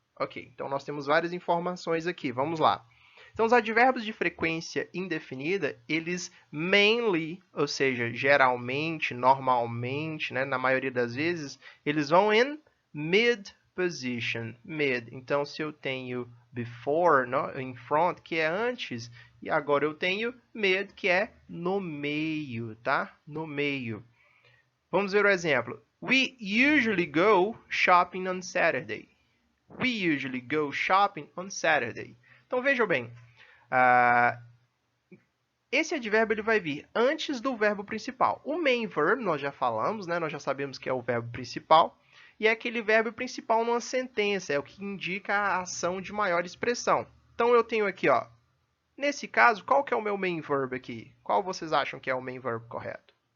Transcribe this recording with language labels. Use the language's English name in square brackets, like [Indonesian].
[Portuguese] Ok, então nós temos várias informações aqui, vamos lá. Então, os advérbios de frequência indefinida, eles mainly, ou seja, geralmente, normalmente, né, na maioria das vezes, eles vão in mid position, mid. Então, se eu tenho before, no, in front, que é antes, e agora eu tenho mid, que é no meio, tá? No meio. Vamos ver o exemplo. [English] We usually go shopping on Saturday. We usually go shopping on Saturday. [Portuguese] Então, vejam bem. Esse advérbio ele vai vir antes do verbo principal. O main verb, nós já falamos, né? Nós já sabemos que é o verbo principal. E é aquele verbo principal numa sentença. É o que indica a ação de maior expressão. Então, eu tenho aqui, ó. Nesse caso, qual que é o meu main verb aqui? Qual vocês acham que é o main verb correto?